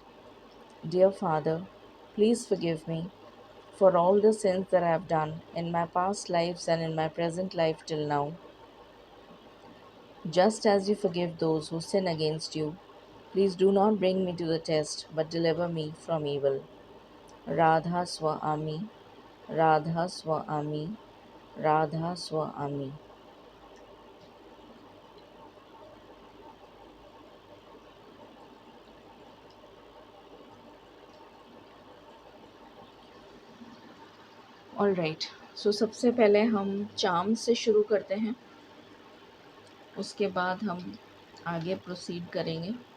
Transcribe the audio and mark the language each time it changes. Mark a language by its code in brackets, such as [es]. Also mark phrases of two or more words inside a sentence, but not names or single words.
[en] Dear Father, please forgive me for all the sins that I have done in my past lives and in my present life till now. Just as you forgive those who sin against you, please do not bring me to the test, but deliver me from evil. [hi] Radha Swa Ami, Radha Swa Ami, Radha Swa Ami. [en] all right, [hi] सो सबसे पहले हम चार्म से शुरू करते हैं, उसके बाद हम आगे प्रोसीड करेंगे।